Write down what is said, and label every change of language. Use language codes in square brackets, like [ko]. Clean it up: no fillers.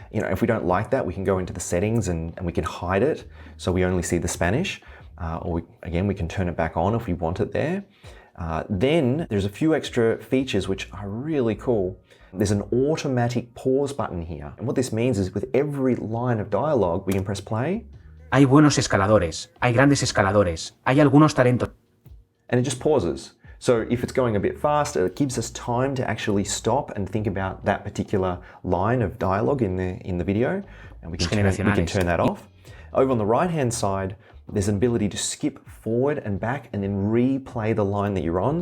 [en] You know, if we don't like that, we can go into the settings and we can hide it so we only see the Spanish. Or we can turn it back on if we want it there. Then there's a few extra features which are really cool. There's an automatic pause button here. And what this means is with every line of dialogue, we can press play. [es] Hay buenos escaladores, hay grandes escaladores, hay algunos talentos. [en] And it just pauses. So if it's going a bit faster, it gives us time to actually stop and think about that particular line of dialogue in the video. And we can turn that off. Over on the right-hand side, there's an ability to skip forward and back and then replay the line that you're on.